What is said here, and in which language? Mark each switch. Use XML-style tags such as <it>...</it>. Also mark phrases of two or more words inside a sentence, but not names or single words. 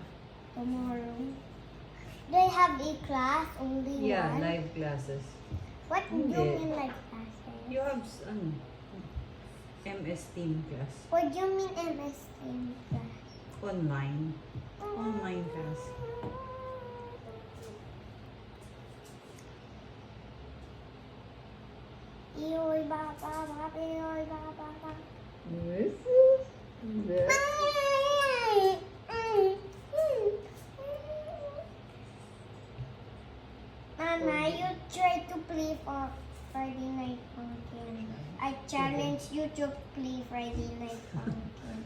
<en>tomorrow? Do I have a class only Yeah, one? live classes. What do you Hindi. mean like classes? You have, MS Team class. What do you mean MS in class? Online. Online class. Iyoy ba ba ba, iyoy ba ba ba. Yes. Mama, you try to play for Friday Night Funkin'. I challenge you to play Friday Night Funkin'.</en>